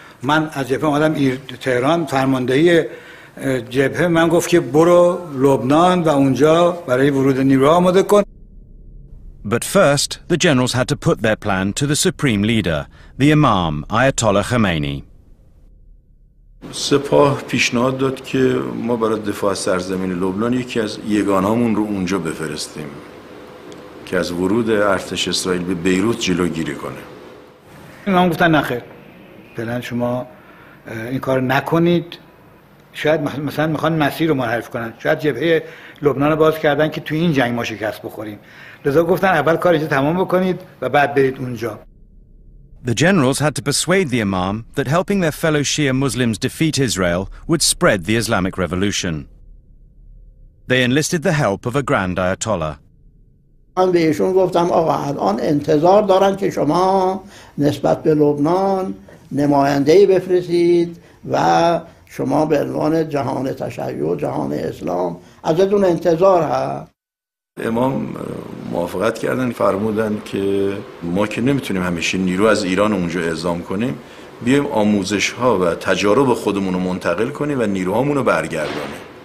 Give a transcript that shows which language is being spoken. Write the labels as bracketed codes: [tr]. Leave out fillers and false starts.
[fa] من از جبهه اومدم تهران، فرماندهی جبهه من گفت که برو لبنان و اونجا برای ورود نیروها آماده کن. [en] But first, the generals had to put their plan to the supreme leader, the Imam, Ayatollah Khomeini. [fa] سپاه پیشنهاد داد که ما برای دفاع از سرزمین لبنان یکی از یگانهامون رو اونجا بفرستیم که از ورود ارتش اسرائیل به بیروت جلوگیری کنه. من گفتن نخیر، فعلا شما این کار نکنید. شاید مثلا میخوان مسیر رو منحرف کنن، شاید جبهه لبنان رو باز کردن که توی این جنگ ما شکست بخوریم، لذا گفتن اول کار اینجا تمام بکنید و بعد برید اونجا. [en] The generals had to persuade the Imam that helping their fellow Shia Muslims defeat Israel would spread the Islamic Revolution. They enlisted the help of a Grand Ayatollah. [fa] من بهشون گفتم آقا الان انتظار دارن که شما نسبت به لبنان نماینده‌ای بفرستید و شما به عنوان جهان تشیع، جهان اسلام ازتون انتظار هست. امام موافقت کردن، فرمودن که ما که نمیتونیم همیشه نیرو از ایران اونجا اعزام کنیم، بیایم آموزش ها و تجارب خودمون رو منتقل کنیم و نیروهامون رو برگردانیم.